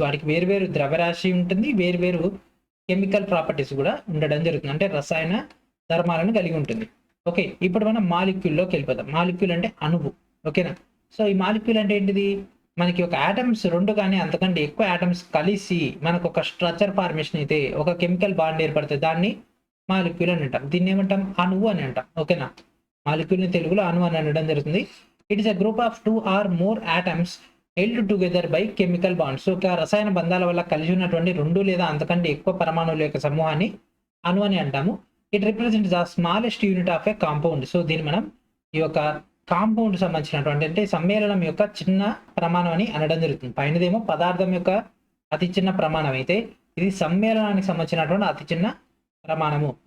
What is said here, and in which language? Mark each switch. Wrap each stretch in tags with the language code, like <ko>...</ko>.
<te>వాటికి వేరువేరు ద్రవ్యరాశి ఉంటుంది, వేరువేరు కెమికల్ ప్రాపర్టీస్ కూడా ఉండడం జరుగుతుంది, అంటే రసాయన ధర్మాలను కలిగి ఉంటుంది. ఓకే, ఇప్పుడు మనం మాలిక్యూల్లోకి వెళ్ళిపోతాం. మాలిక్యూల్ అంటే అణువు. ఓకేనా? సో ఈ మాలిక్యూల్ అంటే ఏంటిది, మనకి ఒక ఆటమ్స్ 2 కానీ అంతకంటే ఎక్కువ ఆటమ్స్ కలిసి మనకు ఒక స్ట్రక్చర్ ఫార్మేషన్ అయితే ఒక కెమికల్ బాండ్ ఏర్పడుతుంది. దాన్ని మాలిక్యూల్ అని అంటాం. దీన్ని ఏమంటాం, అణువు అని అంటాం. ఓకేనా, మాలిక్యూల్ ని తెలుగులో అణువు అని అనడం జరుగుతుంది.</te> <en>It is a group of 2 or more atoms held together by chemical bonds.</en> <te>So రసాయన బంధాల వల్ల కలిసి ఉన్నటువంటి 2 లేదా అంతకంటే ఎక్కువ పరమాణువుల యొక్క సమూహాన్ని అణువు అని అంటాము.</te> <en>It represents the smallest unit of a compound.</en> <te>So దీన్ని మనం ఈ యొక్క కాంపౌండ్ సంబంధించినటువంటి అంటే సమ్మేళనం యొక్క చిన్న ప్రమాణం అని అనడం జరుగుతుంది. పైనదేమో పదార్థం యొక్క అతి చిన్న ప్రమాణం అయితే ఇది సమ్మేళనానికి సంబంధించినటువంటి అతి చిన్న ప్రమాణము.</te>